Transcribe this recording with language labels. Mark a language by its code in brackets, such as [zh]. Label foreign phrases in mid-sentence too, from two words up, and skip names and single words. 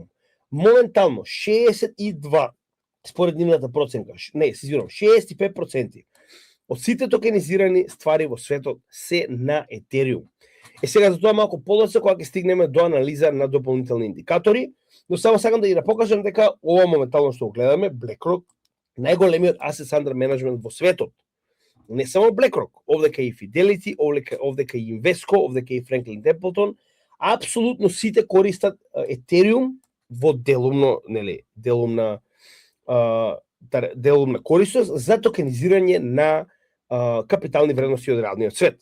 [mk] Моментално 62 според нивната проценка, 65% од сите токенизирани ствари во светот се на Ethereum. Сега за тоа малку подоцна кога ќе стигнеме до анализа на дополнителни индикатори, но само сакам да ја покажам дека ова моментално што го гледаме, BlackRock, најголемиот [en] assets under management [mk] во светот. Не само BlackRock, овдека и Fidelity, овдека и Invesco, овдека и Franklin Templeton, апсолутно сите користат Ethereum во делумна користост за токенизирање на капитални вредности од реалниот свет.